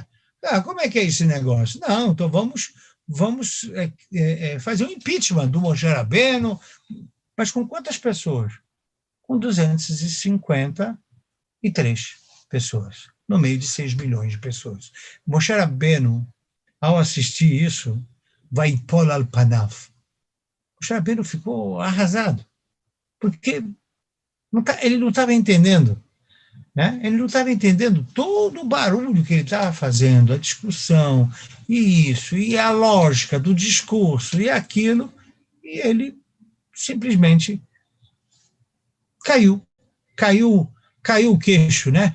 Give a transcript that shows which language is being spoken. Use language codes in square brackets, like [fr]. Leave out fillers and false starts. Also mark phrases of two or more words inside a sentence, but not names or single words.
[pt] Como é que é esse negócio? Não, então vamos fazer um impeachment do Moshe Rabbeinu, mas com quantas pessoas? Com 253 pessoas, no meio de 6 milhões de pessoas. Moshe Rabbeinu, ao assistir isso, vai pôr [he] על פניו. [pt] Moshe Rabbeinu ficou arrasado, porque ele não estava entendendo, né? Ele não estava entendendo todo o barulho que ele estava fazendo, a discussão, e isso, e a lógica do discurso, e aquilo, e ele simplesmente caiu o queixo, né?